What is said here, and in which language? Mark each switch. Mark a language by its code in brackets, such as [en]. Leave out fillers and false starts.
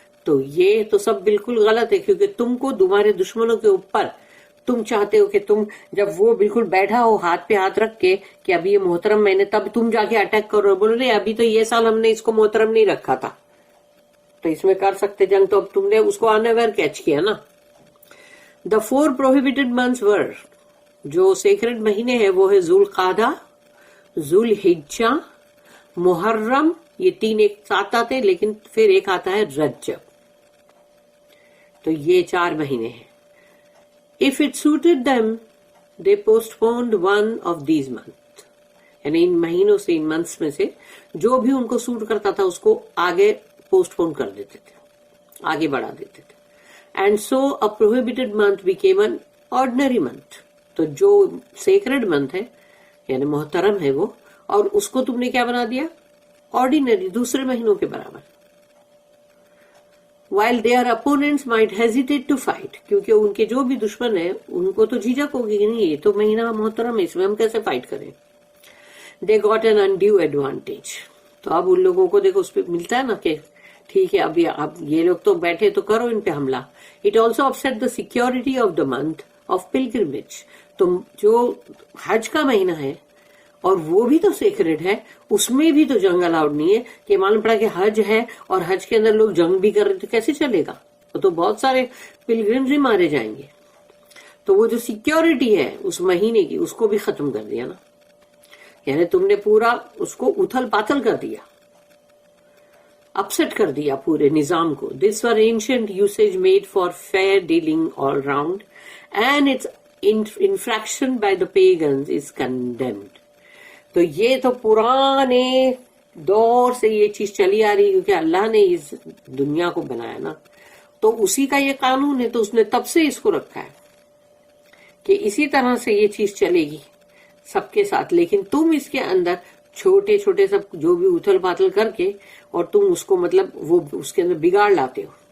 [ur] تو یہ تو سب بالکل غلط ہے, کیونکہ تم کو تمہارے دشمنوں کے اوپر تم چاہتے ہو کہ تم جب وہ بالکل بیٹھا ہو ہاتھ پہ ہاتھ رکھ کے کہ ابھی یہ محترم مہینے, تب تم جا کے اٹیک کرو, بول رہے ابھی تو یہ سال ہم نے اس کو محترم نہیں رکھا تھا تو اس میں کر سکتے جنگ, تو اب تم نے اس کو اناویئر کیچ کیا نا. [en] the 4 prohibited months were, [ur] جو سیکرڈ مہینے ہیں وہ ہے ذوالقعدہ, ذوالحجہ, محرم, یہ 3 ایک ساتھ آتے لیکن پھر ایک آتا ہے رجب. تو یہ 4 مہینے ہیں. [en] If it suited them, they postponed one of these months. [ur] یعنی ان مہینوں سے, ان منتھس میں سے جو بھی ان کو سوٹ کرتا تھا اس کو آگے پوسٹ پون کر دیتے تھے, آگے بڑھا دیتے تھے. [en] And so a prohibited month became an ordinary month. [ur] تو جو سیکرڈ منتھ ہے یعنی محترم ہے وہ, اور اس کو تم نے کیا بنا دیا, آرڈینری, دوسرے مہینوں کے برابر. [en] While their opponents might hesitate to fight, [ur] کیونکہ ان کے جو بھی دشمن ہیں ان کو تو جھجک ہوگی کہ نہیں یہ تو مہینہ محترم ہے, اس میں ہم کیسے فائٹ کریں. [en] They got an undue advantage. [ur] تو اب ان لوگوں کو دیکھو اس پہ ملتا ہے نا کہ ٹھیک ہے اب یہ لوگ تو بیٹھے تو کرو ان پہ حملہ. [en] It also upset the security of the month of pilgrimage. [ur] تو جو حج کا مہینہ ہے اور وہ بھی تو سیکرڈ ہے, اس میں بھی تو جنگ الاؤڈ نہیں ہے. کہ معلوم پڑا کہ حج ہے اور حج کے اندر لوگ جنگ بھی کر رہے تو کیسے چلے گا, تو بہت سارے پلگرمز بھی مارے جائیں گے. تو وہ جو سیکیورٹی ہے اس مہینے کی اس کو بھی ختم کر دیا نا, یعنی تم نے پورا اس کو اتھل پاتل کر دیا, اپسٹ کر دیا پورے نظام کو. [en] This were ancient usage made for fair dealing all round and its infraction by the pagans is condemned. [ur] تو یہ تو پرانے دور سے یہ چیز چلی آ رہی, کیونکہ اللہ نے اس دنیا کو بنایا نا, تو اسی کا یہ قانون ہے, تو اس نے تب سے اس کو رکھا ہے کہ اسی طرح سے یہ چیز چلے گی سب کے ساتھ. لیکن تم اس کے اندر چھوٹے چھوٹے سب جو بھی اتھل پاتل کر کے اور تم اس کو مطلب وہ اس کے اندر بگاڑ لاتے ہو.